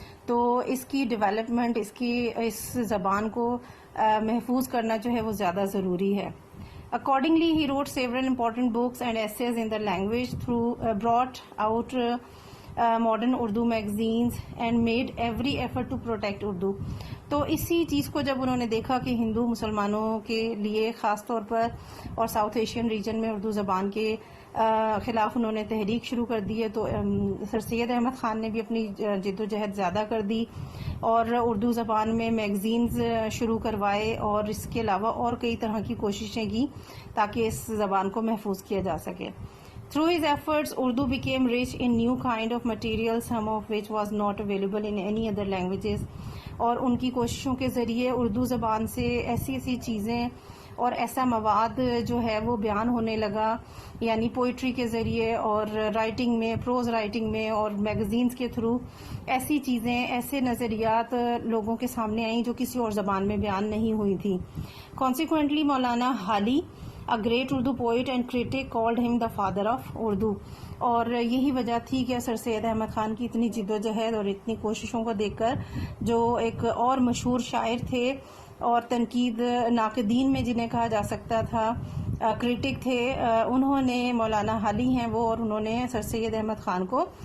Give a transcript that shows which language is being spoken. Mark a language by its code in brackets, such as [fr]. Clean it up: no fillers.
[ur] تو اس کی ڈیولپمنٹ، اس زبان کو محفوظ کرنا جو ہے وہ زیادہ ضروری ہے. [en] Accordingly, he wrote several important books and essays in the language, brought out modern Urdu magazines and made every effort to protect Urdu. [ur] تو اسی چیز کو جب انہوں نے دیکھا کہ ہندو مسلمانوں کے لیے خاص طور پر اور ساؤتھ ایشین ریجن میں اردو زبان کے خلاف انہوں نے تحریک شروع کر دی ہے، تو سر سید احمد خان نے بھی اپنی جد و جہد زیادہ کر دی اور اردو زبان میں میگزینز شروع کروائے اور اس کے علاوہ اور کئی طرح کی کوششیں کی تاکہ اس زبان کو محفوظ کیا جا سکے. [en] Through his efforts, Urdu became rich in new kind of material, some of which was not available in any other languages. [ur] اور ان کی کوششوں کے ذریعے اردو زبان سے ایسی چیزیں اور ایسا مواد جو ہے وہ بیان ہونے لگا، یعنی پوئٹری کے ذریعے اور رائٹنگ میں، پروز رائٹنگ میں اور میگزینز کے تھرو ایسی چیزیں، ایسے نظریات لوگوں کے سامنے آئیں جو کسی اور زبان میں بیان نہیں ہوئی تھی. [en] Consequently, Maulana Hali A great Urdu poet and critic called him the father of Urdu. [ur] اور یہی وجہ تھی کہ سر سید احمد خان کی اتنی جد و جہد اور اتنی کوششوں کو دیکھ کر جو ایک اور مشہور شاعر تھے اور تنقید ناقدین میں جنہیں کہا جا سکتا تھا، کرٹک تھے، انہوں نے، مولانا حالی ہیں وہ، اور انہوں نے سر سید احمد خان کو